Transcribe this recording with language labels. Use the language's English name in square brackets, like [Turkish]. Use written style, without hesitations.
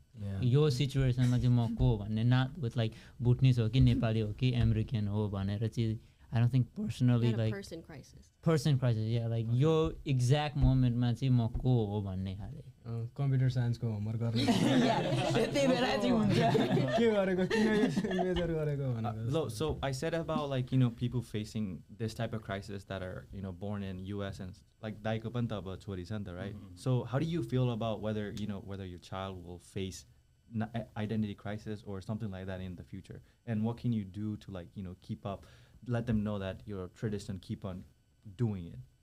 [English] Like your situation ma [Nepali] चाहिँ म को भन्ने, [English] not with like Bhutanese [Nepali] हो कि नेपाली हो कि American हो भनेर चाहिँ [English] I don't think personally like person crisis. Person crisis, yeah, like your exact moment ma [Nepali] चाहिँ म को हो भन्ने खाले. Computer science को homework गर्ने. त्यति बेला चाहिँ हुन्छ. के गरेको किन मेजर गरेको भनेको. [English] So I said about like, you know, people facing this type of crisis that are, you know, born in US and like daiko [Nepali] पनि त अब छोरी छ नि त, [English] right? So how do you feel about whether, you know, whether your child will face identity crisis or something like that in the future, and what can you do to like, you know, keep up, let them know that your tradition, keep on doing it?